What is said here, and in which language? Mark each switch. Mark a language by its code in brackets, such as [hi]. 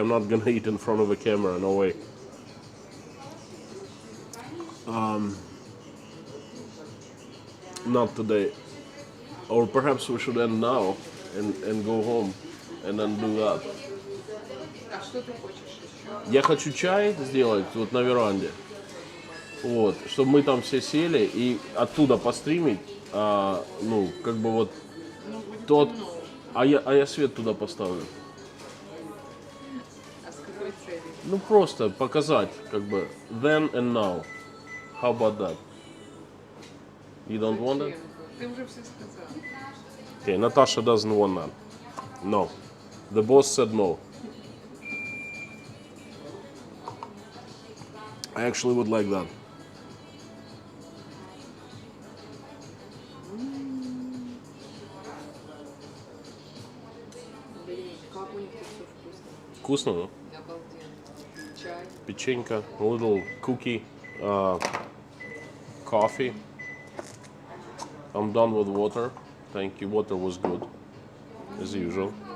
[en] I'm not gonna eat in front of a camera. No way. Not today. Or perhaps we should end now and go home and then do that. [ru] А что ты хочешь еще? Я хочу чай сделать вот на веранде. Вот, чтобы мы там все сели и оттуда постримить. Как бы вот тот. А я свет туда поставлю. А с какой целью? Ну просто показать, как бы [en] then and now. How about that? You don't want it? [ru] Ты уже все сказал. [en] Okay, Natasha doesn't want that. No. The boss said no. I actually would like that. [ru] Блин, как у них тут все вкусно. Вкусно, no? Обалденно. Чай. [en] Pechenka, a little cookie, coffee. I'm done with water. Thank you. Water was good, as usual.